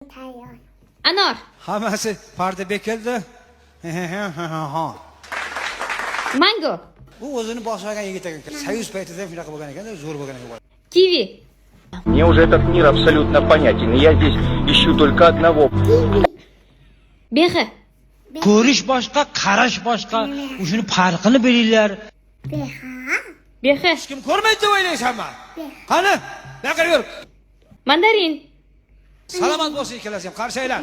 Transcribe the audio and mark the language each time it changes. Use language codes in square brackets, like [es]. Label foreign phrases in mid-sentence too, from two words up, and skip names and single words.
[uz] tayyor. Anor. Hammasi parda bekildi. Mango. Bu o'zini boshlagan yigit ekan. Soyuz paytida shunaqa bo'lgan ekan, zo'r bo'lgan ekan. Kiwi. [ru] Мне уже этот мир абсолютно понятен, и я здесь ищу только одного. [uz] Behi. Ko'rish boshqa, qarash boshqa. O'shuni farqini bilinglar. Beha. Behi. Kim ko'rmaydi deb o'ylaysanmi? Qani? Naqar yur. Mandarin. Salomat bo'lsin ikkalasi ham, qarshi aylan.